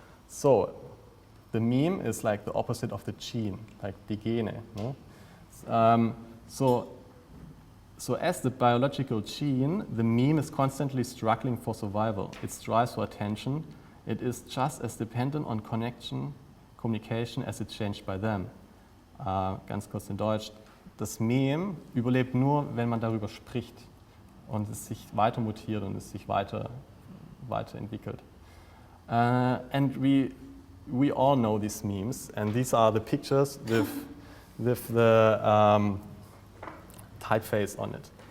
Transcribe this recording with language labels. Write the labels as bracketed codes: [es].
[en] So the meme is like the opposite of the gene, like die Gene. No? So as the biological gene, the meme is constantly struggling for survival. It strives for attention. It is just as dependent on communication as it's changed by them. [de] Ganz kurz in Deutsch. Das Meme überlebt nur, wenn man darüber spricht und es sich weiter mutiert und es sich weiterentwickelt. [en] And we all know these memes, and these are the pictures with the typeface on it.